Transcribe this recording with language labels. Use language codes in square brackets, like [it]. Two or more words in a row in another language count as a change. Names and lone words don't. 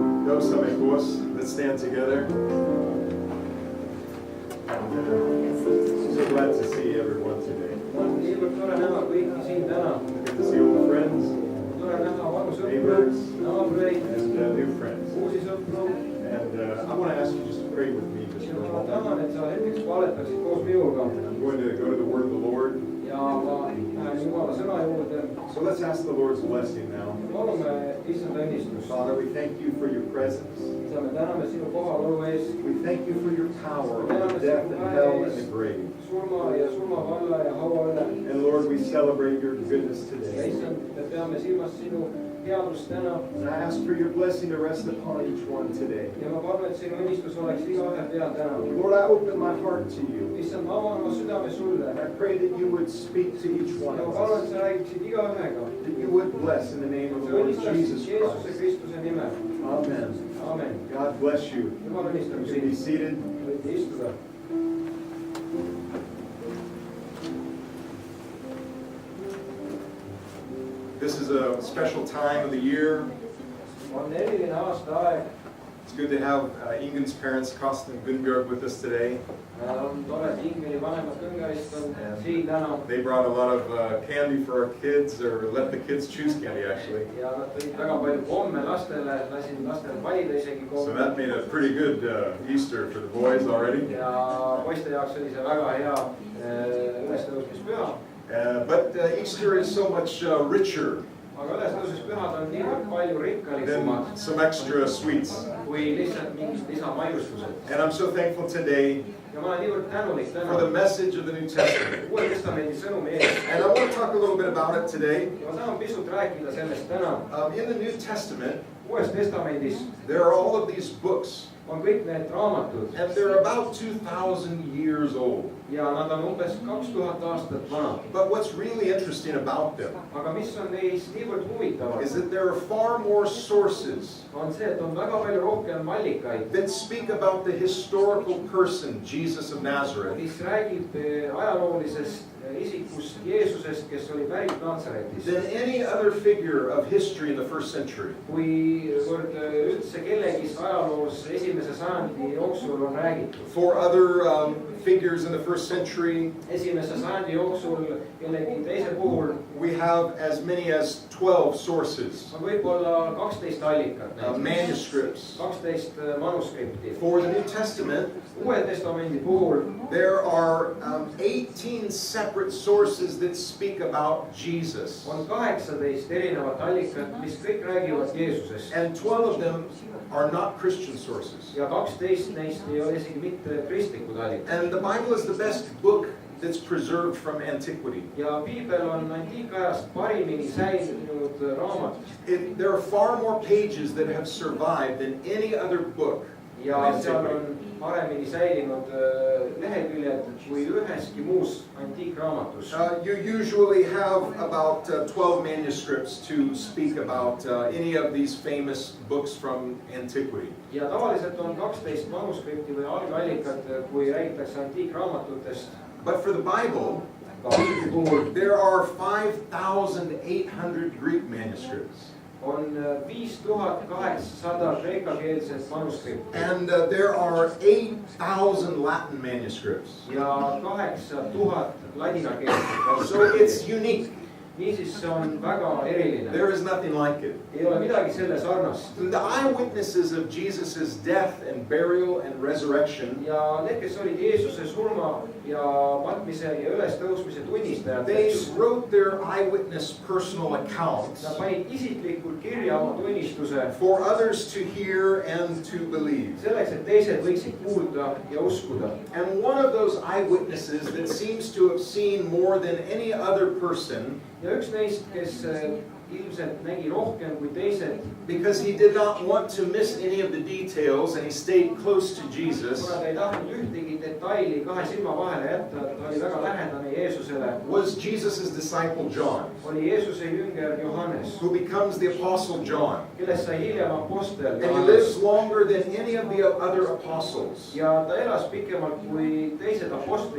[et] Tõusame koos. [en] Let's stand together. So glad to see everyone today. [et] Niivõrd tore näha kõiki siin täna. [en] Good to see old friends, [et] Tore näha vanu sõpru, [en] neighbors, [et] naabreid, [en] and new friends. [et] uusi sõpru. [en] And I want to ask you just to pray with me just for a [et] Ma [en] moment. [et] tahan, et sa hetkeks paletaksid koos minuga. [en] I'm going to go to the Word of the Lord. [et] Ja ma lähen Jumala sõna juurde. [en] So let's ask the Lord's blessing now. [et] Palume issand õnnistust. [en] Father, we thank you for your presence. [et] Isa, me täname sinu kohalolu eest. [en] We thank you for your power over death and hell and the grave. [et] Surma ja surmavalla ja haua üle. [en] And Lord, we celebrate your goodness [et] Ja [en] today. [et] issand, me peame silmas sinu headust täna. [en] And I ask for your blessing to rest upon each one today. [et] Ja ma palun, et sinu õnnistus oleks igaühe peal täna. [en] Lord, I open my heart to you. [et] Issand, ma avan oma südame sulle. [en] And I pray that you would speak to each one [et] Ja ma [en] of [et] palun, [en] us. [et] et sa räägiksid igaühega. [en] That you would bless in the name of [et] Sa [en] the Lord [et] õnnistaksid [en] Jesus [et] Jeesuse [en] Christ. [et] Kristuse nimel. [en] Amen. [et] Amen. [en] God bless you. [et] Jumal [en] You [et] õnnistab [en] can be [et] sind. [en] seated. [et] Võite istuda. [en] This is a special time of the year. [et] On eriline aastaaeg. [en] It's good to have Ingen's parents, Karsten and Gunbjörg, with us today. [et] On tore, et Ingeri vanemad Kõngarist on siin täna. [en] They brought a lot of candy for our kids, or let the kids choose candy, actually. [et] Ja nad tõid väga palju komme lastele, lasin lastel valida isegi [en] So [et] komme. [en] that made a pretty good Easter for the boys already. [et] Ja poiste jaoks oli see väga hea ülestõusmispüha. [en] But Easter is so much richer [et] Aga ülestõusmispühad on niivõrd palju rikkalikumad [en] than some extra sweets. [et] kui lihtsalt mingid lisamaiustused. [en] And I'm so thankful today [et] Ja ma olen niivõrd tänulik [en] for the [et] täna [en] message of the New Testament. [et] Uue Testamendi sõnumi eest. [en] And I want to talk a little bit about it today. [et] Ja ma tahan pisut rääkida sellest täna. [en] In the New Testament, [et] Uues Testamendis [en] there are all of these books, [et] on kõik need raamatud [en] and they're about 2,000 years old. [et] ja nad on umbes 2000 aastat vanad. [en] But what's really interesting about them [et] Aga mis on neis niivõrd huvitav, [en] is that there are far more sources [et] on see, et on väga palju rohkem allikaid, [en] that speak about the historical person, Jesus of Nazareth, [et] mis räägib ajaloolisest isikust Jeesusest, kes oli pärit Naatsaretist. [en] than any other figure of history in the first century. [et] Kuivõrd üldse kellegist ajaloos esimese sajandi jooksul on räägitud. [en] For other figures in the first century, [et] Esimese sajandi jooksul kellegi teise puhul [en] we have as many as 12 sources, [et] on võib-olla 12 allikat, [en] manuscripts. [et] 12 manuskripti. [en] For the New Testament, [et] Uue Testamendi puhul [en] there are 18 separate sources that speak about Jesus. [et] on 18 erinevat allikat, mis kõik räägivad Jeesusest. [en] And 12 of them are not Christian sources. [et] Ja 12 neist ei ole isegi mitte kristlikud allikad. [en] And the Bible is the best book that's preserved from antiquity. [et] Ja Piibel on antiikajast parimini säilinud raamat. [en] There are far more pages that have survived than any other book. [et] Ja seal on paremini säilinud leheküljed kui üheski muus antiikraamatus. [en] You usually have about 12 manuscripts to speak about any of these famous books from antiquity. [et] Ja tavaliselt on 12 manuskripti või algallikat, kui räägitakse antiikraamatutest. [en] But for the Bible, there are 5,800 Greek manuscripts. [et] On 5800 kreekakeelset manuskripti. [en] And there are 8,000 Latin manuscripts. [et] Ja 8000 ladinakeelset. [en] So it's unique. [et] Niisiis see on väga eriline. [en] There is nothing like it. [et] Ei ole midagi selle sarnast. [en] The eyewitnesses of Jesus' death and burial and resurrection, [et] Ja need, kes olid Jeesuse surma ja matmise ja ülestõusmise tunnistajad, [en] they wrote their eyewitness personal accounts [et] nad panid isiklikult kirja oma tunnistuse [en] for others to hear and to believe. [et] selleks, et teised võiksid kuulda ja uskuda. [en] And one of those eyewitnesses that seems to have seen more than any other person, [et] Ja üks neist, kes ilmselt nägi rohkem kui teised, [en] because he did not want to miss any of the details and he stayed close to Jesus, [et] kuna ta ei tahtnud ühtegi detaili kahe silma vahele jätta, ta oli väga lähedane Jeesusele, [en] was Jesus' disciple John, [et] oli Jeesuse jünger Johannes, [en] who becomes the apostle John. [et] kellest sai hiljem apostel [en] And he [et] Johannes. [en] lives longer than any of the other apostles. [et] Ja ta elas pikemalt kui teised apostlid.